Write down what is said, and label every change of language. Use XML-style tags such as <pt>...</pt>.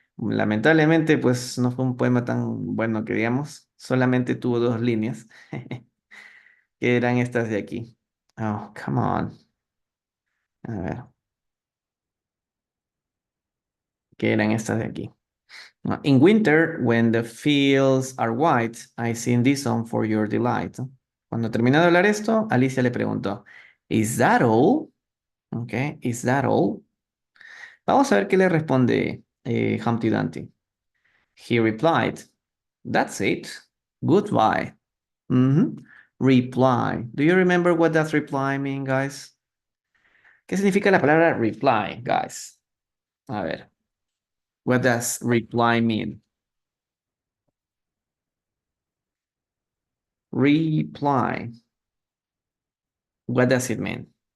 <es>Lamentablemente, pues no fue un poema tan bueno que digamos, solamente tuvo dos líneas, que eran estas de aquí. Oh, come on. A ver, que eran estas de aquí.</es> <en>In winter, when the fields are white, I sing this song for your delight.</en> <es>Cuando terminó de hablar esto, Alicia le preguntó, ¿Is that all? Okay, ¿is that all? Vamos a ver qué le responde Humpty Dumpty.</es> <en>He replied, That's it. Goodbye. Mhm. Reply. Do you remember what does reply mean, guys?</en> <es>¿Qué significa la palabra reply, guys?</es> <en>A ver, what does reply mean? Reply. What does it mean?</en>